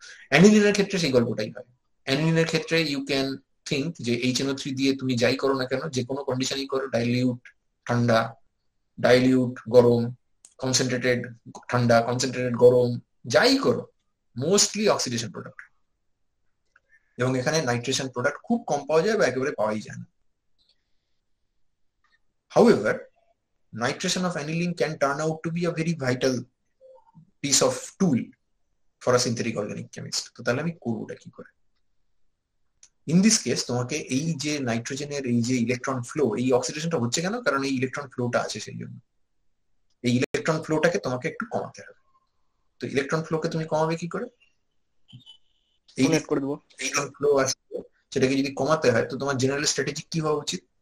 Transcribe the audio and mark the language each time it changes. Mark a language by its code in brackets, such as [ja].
[bn] অ্যানিলিনের ক্ষেত্রে সেই গল্পটাই হয়। অ্যানিলিনের ক্ষেত্রে [en] you can think [bn] যে HNO3 দিয়ে তুমি যাই করো না কেন, যে কোনো কন্ডিশনই করো, ডাইলিউট ঠান্ডা, ডাইলিউট গরম, কনসেন্ট্রেটেড ঠান্ডা, কনসেন্ট্রেটেড গরম, যাই করো, মোস্টলি অক্সিডেশন প্রোডাক্ট। এবং এখানে নাইট্রেশন প্রোডাক্ট খুব কম পাওয়া যায় বা একেবারে পাওয়াই যায় না। [en] However, nitration of aniline can turn out to be a very vital piece of tool for a synthetic organic chemist. [bn] তো তাহলে আমি করবোটা কি করে? [en] in this case [bn] তোমাকে এই যে নাইট্রোজেনের এই যে ইলেকট্রন ফ্লো, এই অক্সিডেশনটা হচ্ছে কেন? কারণ এই ইলেকট্রন ফ্লোটা আছে, সেই জন্য। এই ইলেকট্রন ফ্লোটাকে তোমাকে একটু কমাতে হবে। তো ইলেকট্রন ফ্লোকে তুমি কমাবে কি করে? এই ইলেকট্রন ফ্লো আছে, সেটাকে যদি কমাতে হয় তো তোমার জেনারেল স্ট্র্যাটেজি কি হওয়া উচিত?